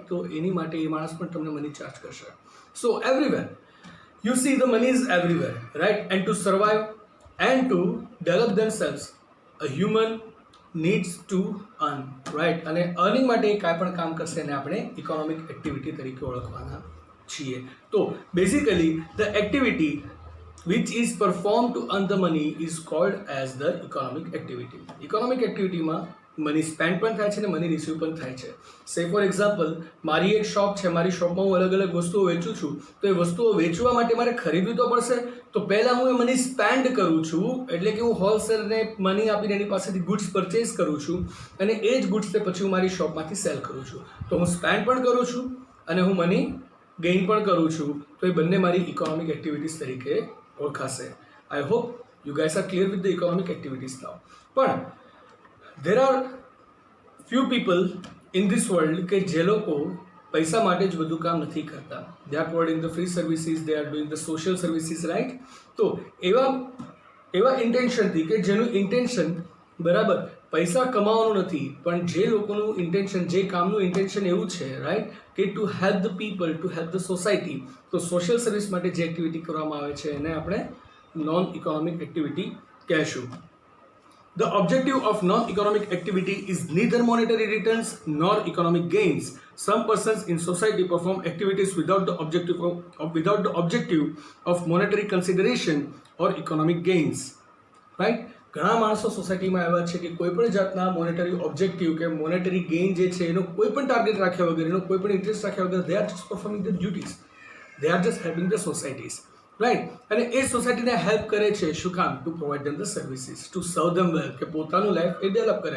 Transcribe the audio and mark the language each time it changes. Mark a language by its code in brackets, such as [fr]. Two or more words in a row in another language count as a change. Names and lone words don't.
[gu] તો એની માટે એ માણસ પણ તમને [en] money charge [gu] કરશે. [en] So everywhere you see the money is everywhere, right? And to survive and to develop themselves a human needs to earn, right? [gu] અને અર્નિંગ માટે કાંઈ પણ કામ કરશે એને આપણે [en] economic activity [gu] તરીકે ઓળખવાના છીએ. [en] તો basically the activity which is performed to earn the money is called as the economic activity. Economic activity [gu] માં [en] money spend [gu] પણ થાય છે અને [en] money receive [gu] પણ થાય છે. [en] say for example, [gu] મારી એક શોપ છે, મારી શોપમાં હું અલગ અલગ વસ્તુઓ વેચું છું, તો એ વસ્તુઓ વેચવા માટે મારે ખરીદવી તો પડશે. તો પહેલાં હું એ [en] money spend [gu] કરું છું, એટલે કે હું હોલસેલને મની આપીને એની પાસેથી [en] goods purchase [gu] કરું છું અને એ જ ગુડ્સને પછી હું મારી શોપમાંથી સેલ કરું છું. તો હું સ્પેન્ડ પણ કરું છું અને હું [en] money gain [gu] પણ કરું છું. તો એ બંને મારી [en] economic activities [gu] તરીકે ઓળખાશે. [en] I hope you guys are clear with the economic activities now. [gu] પણ [en] there are few people in this world [gu] કે જે લોકો પૈસા માટે જ બધું કામ નથી કરતા. [en] they are providing the free services, they are doing the social services, right? [gu] તો એવા ઇન્ટેન્શનથી કે જેનું ઇન્ટેન્શન, બરાબર, પૈસા કમાવાનું નથી, પણ જે લોકોનું ઇન્ટેન્શન, જે કામનું ઇન્ટેન્શન એવું છે, રાઈટ, કે [en] to help the people, to help the society, [gu] તો [en] social service [gu] માટે જે એક્ટિવિટી કરવામાં આવે છે એને આપણે [en] non economic activity [gu] કહેશું. [en] The objective of non-economic activity is neither monetary returns nor economic gains. Some persons in society perform activities without the objective of monetary consideration or economic gains. Right? [gu] ઘણા માણસો સોસાયટીમાં એવા છે કે કોઈ પણ જાતના [en] monetary objective [gu] કે [en] monetary gain [gu] જે છે એનો કોઈ પણ ટાર્ગેટ રાખ્યા વગર, એનો કોઈ પણ ઇન્ટરેસ્ટ રાખ્યા વગર, [en] they are just performing the duties, they are just helping the societies, right. [gu] અને એ સોસાયટીને હેલ્પ કરે છે શું કામ? [en] To provide them the services, to serve them well, [gu] કે પોતાનું લાઈફ એ ડેવલપ કરે.